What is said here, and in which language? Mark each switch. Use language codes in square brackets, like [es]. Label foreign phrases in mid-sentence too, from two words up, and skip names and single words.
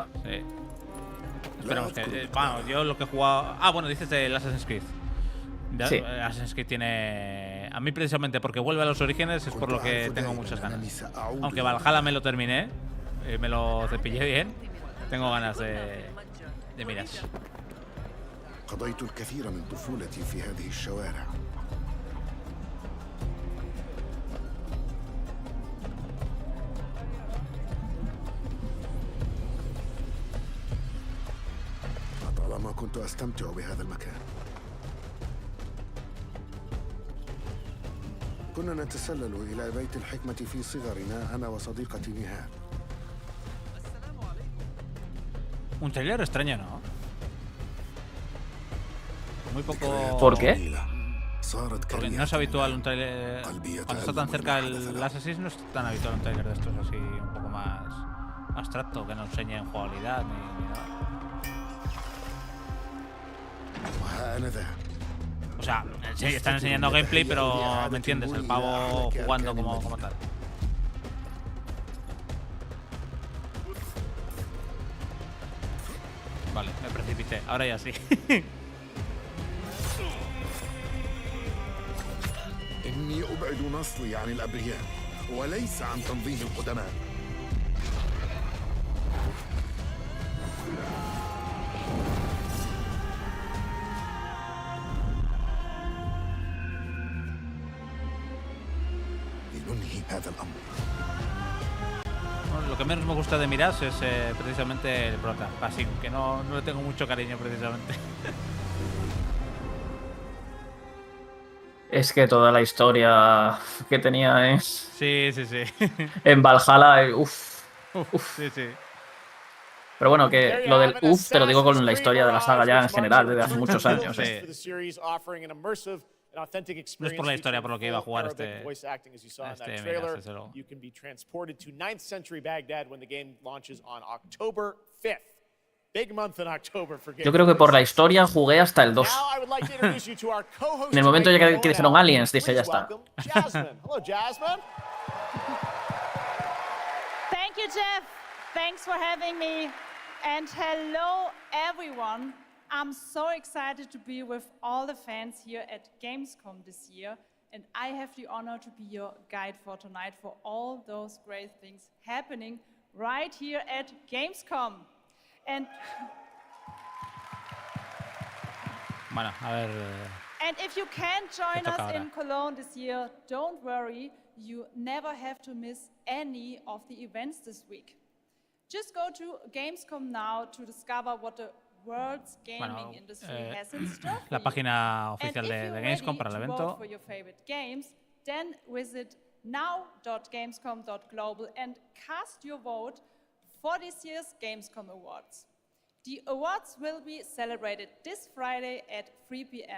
[es] Sí. Esperemos que... bueno, yo lo que he jugado... Ah, bueno, dices del Assassin's Creed. Sí. Assassin's Creed tiene... A mí precisamente porque vuelve a los orígenes es por lo que tengo muchas ganas. Aunque Valhalla me lo terminé, me lo cepillé bien, tengo ganas de Mirage. [ar] قضيت الكثير من طفولتي في هذه الشوارع. لطالما كنت أستمتع بهذا المكان. كنا نتسلل إلى بيت الحكمة في صغرنا أنا وصديقتي نهاد. [es] Un trailer extraño, ¿no? Muy poco... ¿Por qué? Porque no es habitual un trailer... Cuando está tan cerca el Assassin's no es tan habitual un trailer de estos así un poco más abstracto, que no enseñe jugabilidad ni nada. O sea, sí, están enseñando gameplay, pero me entiendes, el pavo jugando como tal. Vale, me precipité, ahora ya sí. [ar] إني أبعد نصلي عن الأبرياء وليس عن تنظيم القدماء. لننهي هذا الأمر. [es] Bueno, lo que menos me gusta de Mirage es precisamente el prota, así que no le tengo mucho cariño precisamente. Es que toda la historia que tenía es... Sí. En Valhalla, Sí. Pero bueno, que lo del te lo digo con la historia de la saga ya en general, desde hace muchos años. No es por la historia por lo que iba a jugar este Mirage, desde luego. [en] You can be transported to 9th century Baghdad when the game launches on October 5th. Big month in October for games. [es] Yo creo que por la historia jugué hasta el 2. En el momento ya que dijeron Aliens, dije ya está. [en] Jasmine. Hello, Jasmine. Thank you, Jeff. Thanks for having me. And hello, everyone. I'm so excited to be with all the fans here at Gamescom this year. And I have the honor to be your guide for tonight for all those great things happening right here at Gamescom. And [es] bueno, a ver. [en] And if you can't join us in Cologne this year, don't worry. You never have to miss any of the events this week. Just go to Gamescom now to discover what the world's gaming industry has in store. [es] La página oficial de Gamescom para el evento. [en] For your favorite games, then visit now.gamescom.global and cast your vote for this year's Gamescom Awards. The awards will be celebrated this Friday at 3 p.m.